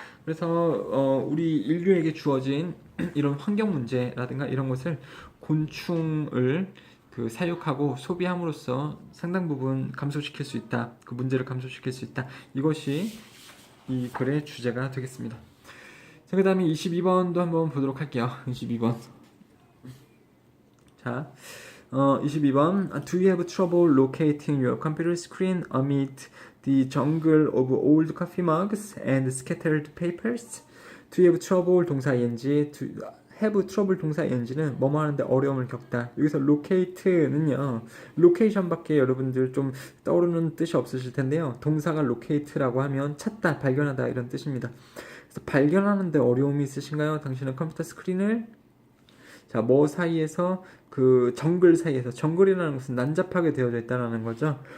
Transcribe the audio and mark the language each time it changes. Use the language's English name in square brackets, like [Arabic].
[Korean] 그래서 우리 인류에게 주어진 이런 환경 문제라든가 이런 것을 곤충을 사육하고 소비함으로써 상당 부분 감소시킬 수 있다. 그 문제를 감소시킬 수 있다. 이것이 이 글의 주제가 되겠습니다. 자, 그 다음에 22번도 한번 보도록 할게요. 22번. 자, 22번. [English] Do you have trouble locating your computer screen amid the jungle of old coffee mugs and scattered papers? Do you have trouble [Korean] 동사 ing, have trouble 동사 ing는 뭐뭐 하는데 어려움을 겪다. 여기서 locate는요, location밖에 여러분들 좀 떠오르는 뜻이 없으실 텐데요. 동사가 locate라고 하면 찾다, 발견하다 이런 뜻입니다. 그래서 발견하는데 어려움이 있으신가요? 당신의 컴퓨터 스크린을 뭐 사이에서 정글 사이에서, 정글이라는 것은 난잡하게 되어져 있다는 거죠.